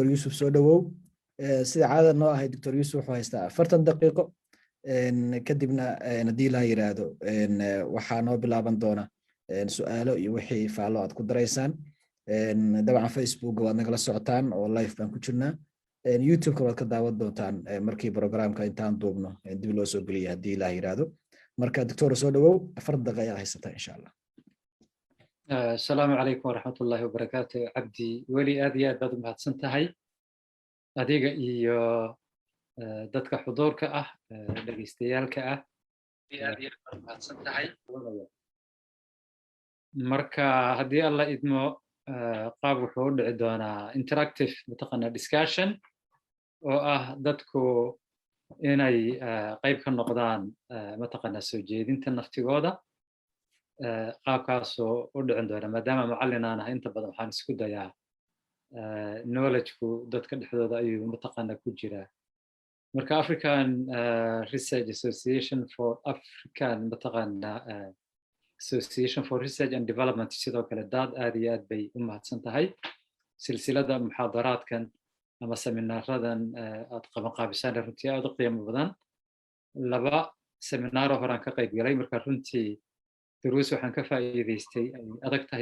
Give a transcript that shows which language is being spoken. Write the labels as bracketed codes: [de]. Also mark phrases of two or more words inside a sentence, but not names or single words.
[so] Yusuf soo dhawow sida caadada noo ahay Dr. Yusuf wuxuu haystaa 40 daqiiqo kadibna hadii la yiraahdo waxa noo bilaaban doona su'aalo iyo wixii faalo aad ku dareysaan dabcan Facebook waad nagala socotaan oo live baan ku jirnaa YouTube waad ka daawan doontaan markii programka intaan duubno dib loo soo geliyo hadii la yiraahdo marka Dr. soo dhawow 4 daqiiqo haysata [ar] إن شاء الله. السلام عليكم ورحمة الله وبركاته. [so] Abdi wali aad iyo aad baad u mahadsan tahay adiga iyo dadka xuduurka ah dhageystayaalka ah aad iyo aad mahadsan tahay marka hadii alla idmo qaab wuxuu u dhici doonaa interactive mataqana discussion oo ah dadku inay qayb ka noqdaan mataqana soo jeedinta naftigooda qaabkaas oo u dhicin doona maadaama macallin aan ahay inta badan waxaan isku dayaa knowledge-ku dadka dhexdooda ayuu mataqana ku jiraa marka [en] African Research Association for African [so] mataqana [en] Association for Research and Development [so] sidoo kale dad aad iyo aad bay u mahadsan tahay silsilada muxaadaraadkan ama seminaaradan aad qabanqaabisaan runtii aad u qiimo badan laba seminaar oo horaan ka qayb galay marka runtii duruus waxaan ka faa'iideystay ay adag tahay